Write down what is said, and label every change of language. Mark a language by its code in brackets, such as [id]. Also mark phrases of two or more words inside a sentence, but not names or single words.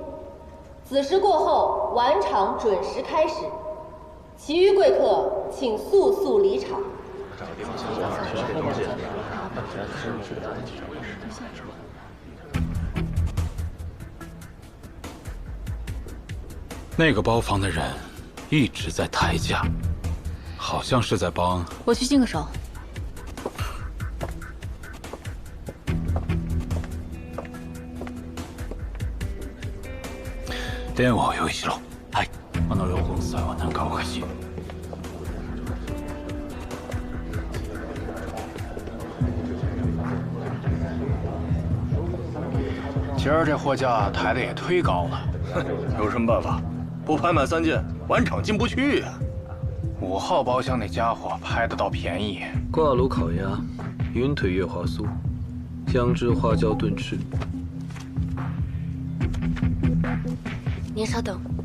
[zh] 子时过后，晚场准时开始，其余贵客请速速离场。那个包房的人一直在抬价，好像是在帮。我去净个手。 [ja] 電話を用意しろ。はい。両方の際は何かおかしい。 [zh] 今儿这货价抬的也忒高了，有什么办法？不拍满3件，晚场进不去呀。 5号包厢那家伙拍得倒便宜。挂炉烤鸭，云腿月华酥，姜汁花椒炖翅。您稍等。